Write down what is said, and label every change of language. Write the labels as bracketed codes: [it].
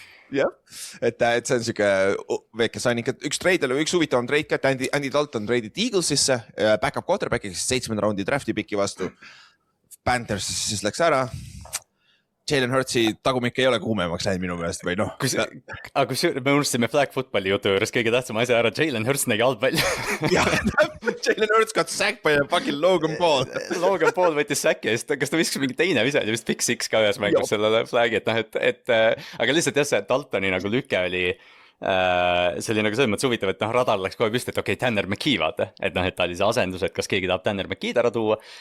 [et] Jah, et see on siuke väike signing, et üks treid oli, üks huvitavam treid ka, et Andy Dalton treidid Eaglesisse, back-up quarterbackiks 7. raundi drafti piki vastu. Panthers siis läks ära. Jalen Hurtsi tagumik ei ole kuumemaks läinud minu meelest või noh. Aga kui me unustasime flag footballi jutu juures kõige tähtsam asja ära, Jalen Hurts nägi halb välja. [en] Jah, Jalen Hurts got sacked by a fucking Logan Paul. [et] Logan Paul võttis säki eest, kas ta viskas mingi teine vise, vist pick six ka ühes mängus sellele flagi, et aga lihtsalt jah, see Daltoni nagu lüke oli see oli nagu selles mõttes huvitav, et radar läks kohe püsti, et okei, Tanner McKee vaata, et ta oli see asendus, et kas keegi tahab Tanner McKee'd ära tuua.